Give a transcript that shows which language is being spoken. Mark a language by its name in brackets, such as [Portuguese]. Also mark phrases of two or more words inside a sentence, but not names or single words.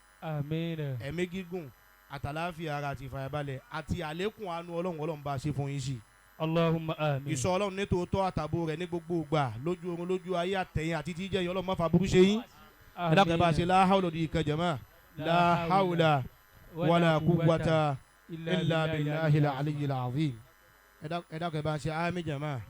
[Yoruba] amiina. ẹ̀mí gígùn àtàláfíà ara àti ìfàyàbalẹ̀ àti àlékún àánú ọlọ́run bá ṣe fún yín sí. [Arabic] اللهم آمين. [Yoruba] ìsọ ọlọ́run ní tòótọ́ àtàbò rẹ̀ ní gbogbo ìgbà lójú oorun lójú ayé àtẹ̀yìn àti tíjẹ́ yín ọlọ́run má fa burú ṣe yín. ẹ dákun ẹ bá ṣe [Arabic] لا حول [Yoruba] di ìkan jama [Arabic] لا حول ولا قوة إلا بالله العلي العظيم. [Yoruba] ẹ dákun ẹ bá ṣe àmín jama.